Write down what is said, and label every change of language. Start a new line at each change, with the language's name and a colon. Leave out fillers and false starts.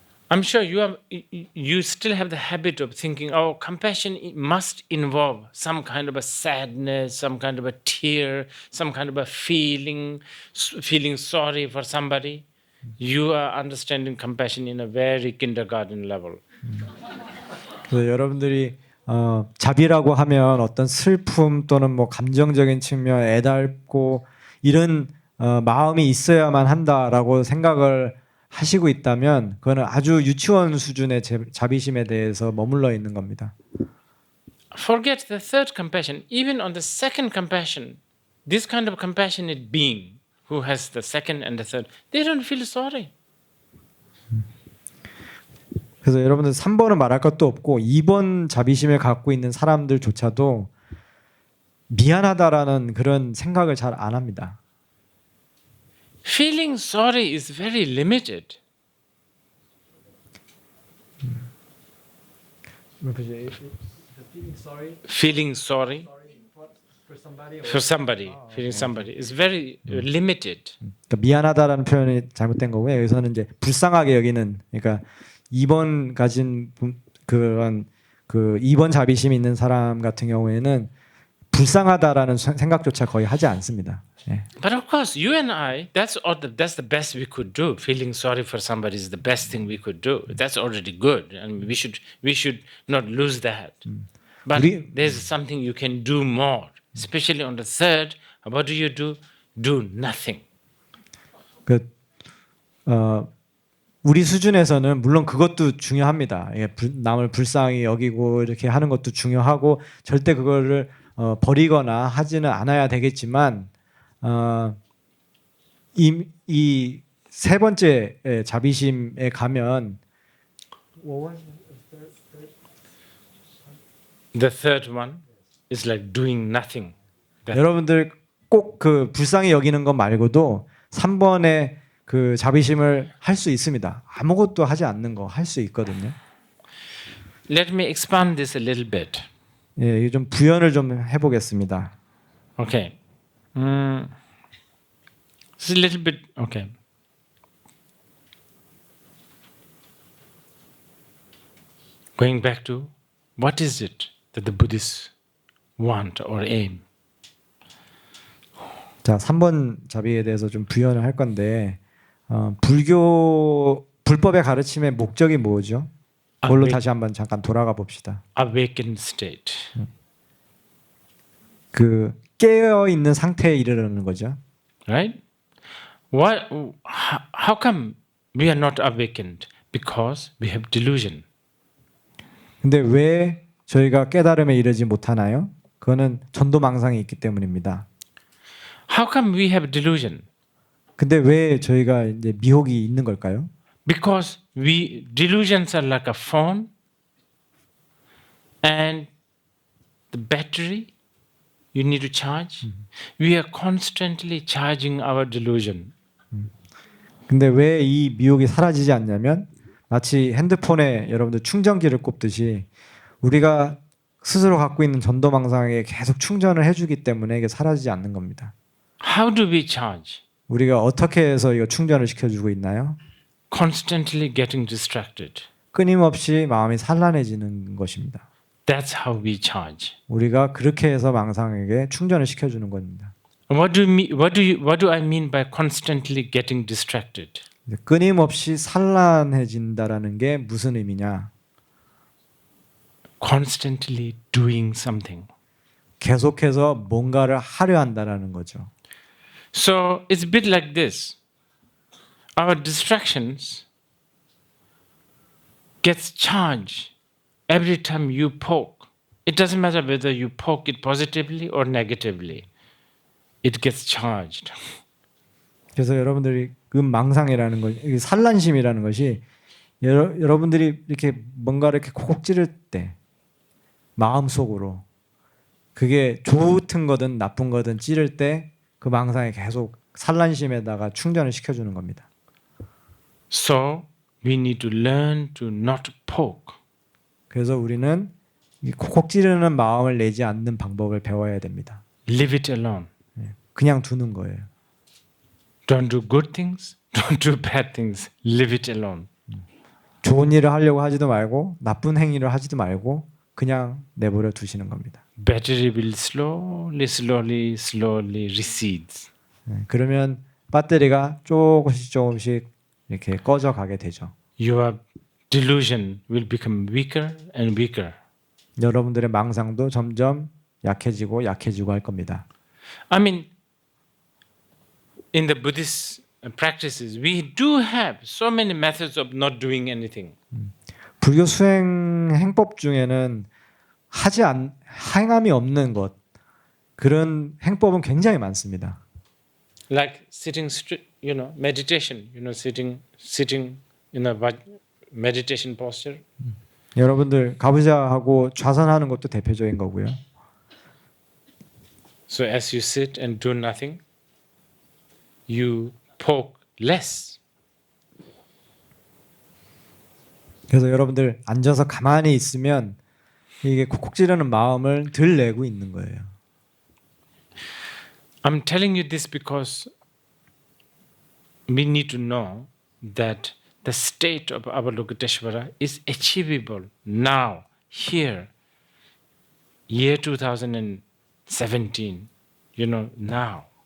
English: I'm sure you still have the habit of thinking, oh, compassion must involve some kind of a sadness, some kind of a tear, some kind of a feeling sorry for somebody. You are understanding compassion in a very kindergarten level.
Korean: 그래서 여러분들이 자비라고 하면 어떤 슬픔 또는 뭐 감정적인 측면, 애달고 이런 마음이 있어야만 한다라고 생각을 하시고 있다면 그거는 아주 유치원 수준의 자비심에 대해서 머물러 있는 겁니다.
English: Forget the third compassion. Even on the second compassion, this kind of compassionate being who has the second and the third, they don't feel sorry.
Korean: 그래서 여러분들 3번은 말할 것도 없고 2번 자비심을 갖고 있는 사람들조차도 미안하다라는 그런 생각을 잘 안 합니다.
English: Feeling sorry is very limited. Feeling sorry for somebody, feeling somebody is very limited.
Korean: 그러니까 미안하다라는 표현이 잘못된 거고요. 여기서는 이제 불쌍하게 여기는, 그러니까 2번 가진 그런 그 2번 자비심이 있는 사람 같은 경우에는 불쌍하다라는 생각조차 거의 하지 않습니다. 예.
English: But of course, you and I, that's the best we could do. Feeling sorry for somebody is the best thing we could do. That's already good, and we should not lose that. But there's something you can do more, especially on the third. What do you do? Do nothing.
Korean: 우리 수준에서는 물론 그것도 중요합니다. 남을 불쌍히 여기고 이렇게 하는 것도 중요하고 절대 그거를 버리거나 하지는 않아야 되겠지만 이 세 번째 자비심에 가면
English: The third one is like doing nothing.
Korean: 여러분들 꼭 그 불쌍히 여기는 것 말고도 3번의 그 자비심을 할 수 있습니다. 아무것도 하지 않는 거 할 수 있거든요.
English: Let me expand this a little bit.
Korean: 예, 좀 부연을 좀 해보겠습니다.
English: Okay. It's a little bit okay. Going back to what is it that the Buddhists want or aim?
Korean: 자, 3번 자비에 대해서 좀 부연을 할 건데 불법의 가르침의 목적이 뭐죠? 그걸로 다시 한번 잠깐 돌아가 봅시다.
English: Awakened state.
Korean: 그 깨어 있는 상태에 이르는 거죠.
English: Right? How come we are not awakened? Because we have delusion.
Korean: 근데 왜 저희가 깨달음에 이르지 못하나요? 그거는 전도망상이 있기 때문입니다.
English: How come we have delusion?
Korean: 근데 왜 저희가 이제 미혹이 있는 걸까요?
English: Because delusions are like a phone, and the battery you need to charge. We are constantly charging our delusion.
Korean: 근데 왜 이 미혹이 사라지지 않냐면 마치 핸드폰에 여러분들 충전기를 꼽듯이 우리가 스스로 갖고 있는 전도망상에 계속 충전을 해주기 때문에 이게 사라지지 않는 겁니다.
English: How do we charge?
Korean: 우리가 어떻게 해서 이거 충전을 시켜주고 있나요?
English: Constantly getting distracted.
Korean: 끊임없이 마음이 산란해지는 것입니다.
English: That's how we charge.
Korean: 우리가 그렇게 해서 망상에게 충전을 시켜주는 겁니다.
English: What do I mean by constantly getting distracted?
Korean: 끊임없이 산란해진다라는 게 무슨 의미냐?
English: Constantly doing something.
Korean: 계속해서 뭔가를 하려 한다라는 거죠.
English: So it's a bit like this. Our distractions gets charged every time you poke. It doesn't matter whether you poke it positively or negatively. It gets charged.
Korean: 그래서 여러분들이 망상이라는 것, 산란심이라는 것이 여러분들이 이렇게 뭔가를 이렇게 콕콕 찌를 때 마음속으로 그게 좋은 거든 나쁜 거든 찌를 때 그 망상에 계속 산란심에다가 충전을 시켜주는 겁니다.
English: So we need to learn to not poke.
Korean: 그래서 우리는 이 콕콕 찌르는 마음을 내지 않는 방법을 배워야 됩니다.
English: Leave it alone.
Korean: 그냥 두는 거예요.
English: Don't do good things. Don't do bad things. Leave it alone.
Korean: 좋은 일을 하려고 하지도 말고 나쁜 행위를 하지도 말고 그냥 내버려 두시는 겁니다.
English: Battery will slowly recedes.
Korean: 그러면 배터리가 조금씩 이렇게 꺼져 가게 되죠.
English: Your delusion will become weaker and weaker.
Korean: 여러분들의 망상도 점점 약해지고 할 겁니다.
English: I mean, in the Buddhist practices, we do have so many methods of not doing anything.
Korean: 불교 수행 행법 중에는 행함이 없는 것 그런 행법은 굉장히 많습니다.
English: Like sitting, meditation. Sitting in a meditation posture.
Korean: 여러분들 가부좌하고 좌선하는 것도 대표적인 거고요.
English: So as you sit and do nothing, you poke less.
Korean: 그래서 여러분들 앉아서 가만히 있으면 이게 콕콕 찌르는 마음을 덜 내고 있는 거예요.
English: I'm telling you this because we need to know that the state of Avalokiteshvara is achievable now, here, year 2017, now.